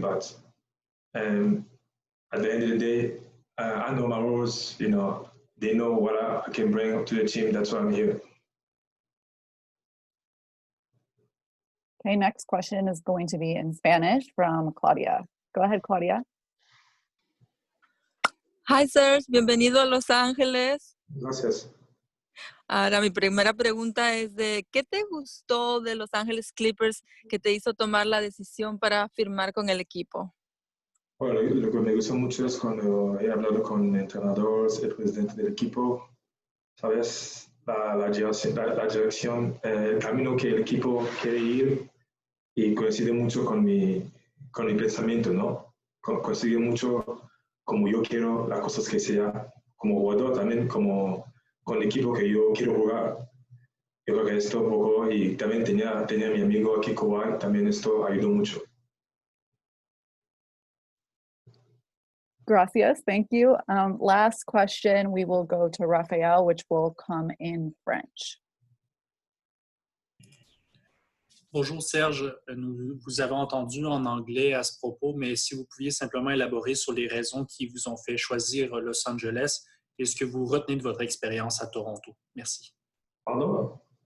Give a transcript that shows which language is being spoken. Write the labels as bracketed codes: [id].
[en] But at the end of the day, I know my rules, they know what I can bring to the team. That's why I'm here. Okay, next question is going to be in Spanish from Claudia. Go ahead, Claudia. Hi, Serge. [es] Bienvenido a Los Ángeles. Gracias. Ahora, mi primera pregunta es ¿qué te gustó de Los Ángeles Clippers que te hizo tomar la decisión para firmar con el equipo? Bueno, lo que me gustó mucho es cuando he hablado con el entrenador, el presidente del equipo, ¿sabes? La dirección, el camino que el equipo quiere ir y coincide mucho con mi pensamiento, ¿no? Coincide mucho como yo quiero las cosas que sea como jugador, también como con el equipo que yo quiero jugar. Yo creo que esto un poco, y también tenía mi amigo aquí, Kawhi, también esto ayudó mucho. Gracias, [en] thank you. Last question, we will go to Raphael, which will come in French. [fr] Bonjour Serge, nous vous avons entendu en anglais à ce propos, mais si vous pouviez simplement élaborer sur les raisons qui vous ont fait choisir Los Angeles et ce que vous retenez de votre expérience à Toronto. Merci. Pardon?